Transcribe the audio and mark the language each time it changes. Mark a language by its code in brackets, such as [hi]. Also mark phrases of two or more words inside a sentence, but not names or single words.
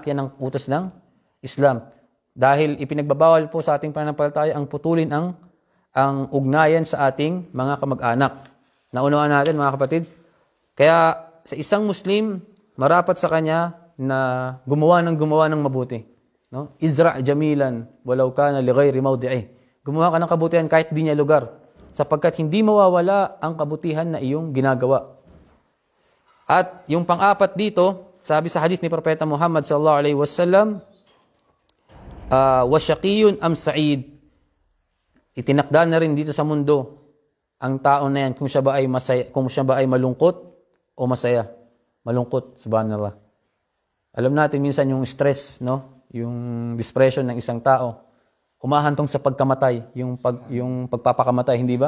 [tl] Yan ang utos ng Islam. Dahil ipinagbabawal po sa ating pananampalataya ang putulin ang ugnayan sa ating mga kamag-anak. Naunawaan natin, mga kapatid. Kaya sa isang Muslim, marapat sa kanya na gumawa ng mabuti. No? [ar] ازرع جميلا ولو كان لغير موضعه. [tl] Gumawa ka ng kabutihan kahit di niya lugar, sapagkat hindi mawawala ang kabutihan na iyong ginagawa. At yung pang-apat dito, sabi sa hadith ni Propeta Muhammad [ar] صلى الله عليه وسلم, وشقي أم سعيد. [tl] Itinakda na rin dito sa mundo ang tao na yan kung siya ba ay masaya, kung siya ba ay malungkot o masaya. Malungkot, subhanallah. Alam natin minsan yung stress, no? Yung depression ng isang tao, humahantong sa pagkamatay, yung pagpapakamatay, hindi ba?